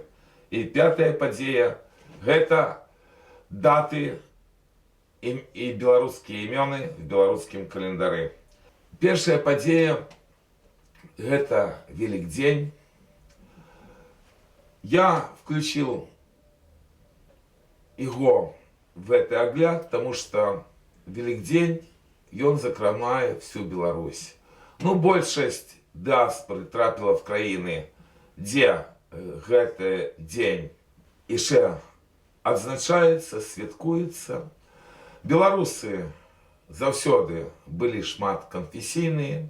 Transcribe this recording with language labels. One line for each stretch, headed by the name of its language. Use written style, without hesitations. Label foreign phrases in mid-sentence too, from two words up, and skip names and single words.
Russian: И 5 падзея – это даты и белорусские имены в белорусском календаре. Первая падзея – это Великдень. Я включил его в этот огляд, потому что Великдень
Belarusian: ён закранае
Russian: всю Беларусь.
Belarusian: Ну, большасць дыаспоры трапіла в краіны, дзе гэты дзень яшчэ адзначаецца, святкуецца. Беларусы заўсёды былі шматканфесійныя.